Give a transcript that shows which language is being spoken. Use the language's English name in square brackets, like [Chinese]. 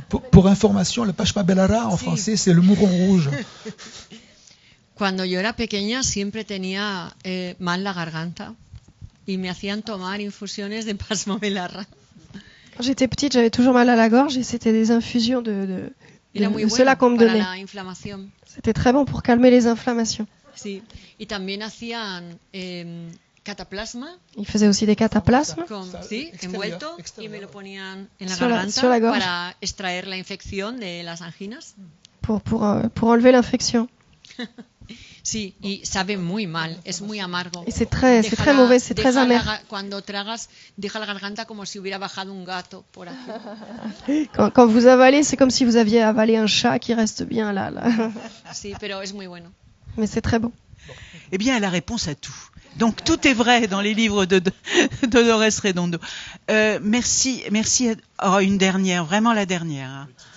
[French] Pour information, le Pachma Belara en français c'est le mouron rouge. [Spanish] Cuando yo era pequeña siempre tenía mal la garganta y me hacían tomar infusiones de Pachma Belara. [French] Quand j'étais petite, j'avais toujours mal à la gorge et c'était des infusions de cela qu'on me donnait. C'était très bon pour calmer les inflammations. [Spanish] Sí. Y también hacían cataplasma. [French] Ils faisaient aussi des cataplasmes. [Spanish] Sí, envuelto y me lo ponían en la garganta para extraer la infección de las anginas. [French] Pour enlever l'infection. [Spanish] Sí, y sabe muy mal, es muy amargo. [French] Et c'est très mauvais, c'est très amer. [Spanish] Cuando tragas, deja la garganta como si hubiera bajado un gato por aquí. [French] Quand vous avalez, c'est comme si vous aviez avalé un chat qui reste bien là. [Spanish] Sí, pero es muy bueno. [French] Mais c'est très bon. Eh bien, elle a réponse à tout. Donc tout est vrai dans les livres de Dolores Redondo. Merci. Oh, une dernière, vraiment la dernière.